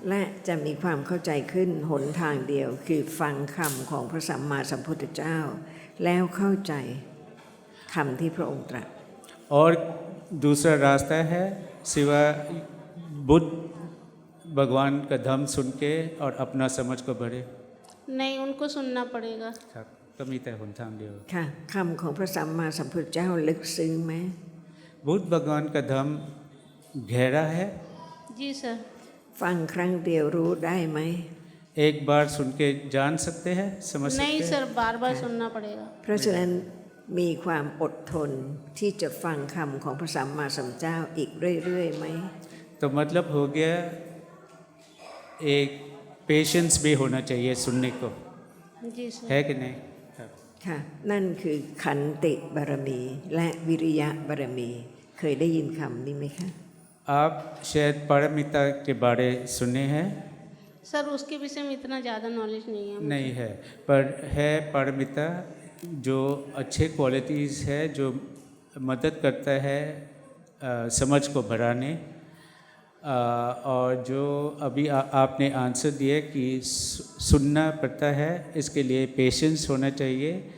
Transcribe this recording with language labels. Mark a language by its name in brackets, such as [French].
[Thai] และจะมีความเข้าใจขึ้นหนทางเดียวคือฟังคำของพระสัมมาสัมพุทธเจ้า แล้วเข้าใจคำที่พระองค์ตรัส [Hindi] और दूसरा रास्ता है सिवा बुद्ध भगवान का धम्म सुन के और अपना समझ को बढ़े। नहीं उनको सुनना पड़ेगा। [Thai] ครับก็มีแต่หนทางเดียว ค่ะคำของพระสัมมาสัมพุทธเจ้าลึกซึ้งไหม [Hindi] बुद्ध भगवान का धम्म गहरा है। जी सर। [Thai] ฟังครั้งเดียวรู้ได้ไหม [Hindi] एक बार सुन के जान सकते हैं, समझ सकते नहीं हैं। सर बार बार सुनना पड़ेगा। [Thai] เพราะฉะนั้นมีความอดทนที่จะฟังคำของพระสัมมาสัมพุทธเจ้าอีกเรื่อยๆไหม [Hindi] तो मतलब हो गया एक पेशेंस भी होना चाहिए सुनने को, जी सर। है कि नहीं? [Thai] ค่ะนั่นคือขันติบารมีและวิริยะบารมีเคยได้ยินคำนี้ไหมคะ [Hindi] आप शायद पारमिता के बारे सुने हैं? सर उसके विषय में इतना ज़्यादा नॉलेज नहीं है मुझे। नहीं है, पर है पारमिता जो अच्छे क्वालिटीज़ है जो मदद करता है समझ को बढ़ाने, और जो अभी आपने आंसर दिया कि सुनना पड़ता है, इसके लिए पेशेंस होना चाहिए।